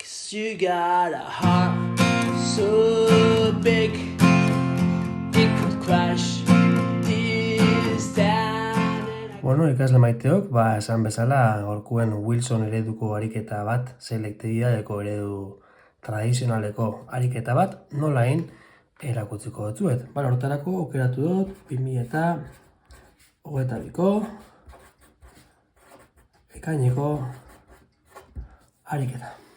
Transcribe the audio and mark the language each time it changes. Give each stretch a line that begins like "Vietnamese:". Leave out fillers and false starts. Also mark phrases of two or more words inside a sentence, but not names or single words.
English: You got a heart so big it could crash this down.
Basque: Bueno, ikasle maiteok, esan bezala gaurkoen Wilson ereduko ariketa bat, selektibidadeko eredu tradizionaleko ariketa bat, nola egin erakutziko dutzuet. Hortarako aukeratu dut 2022ko ekaineko ariketa.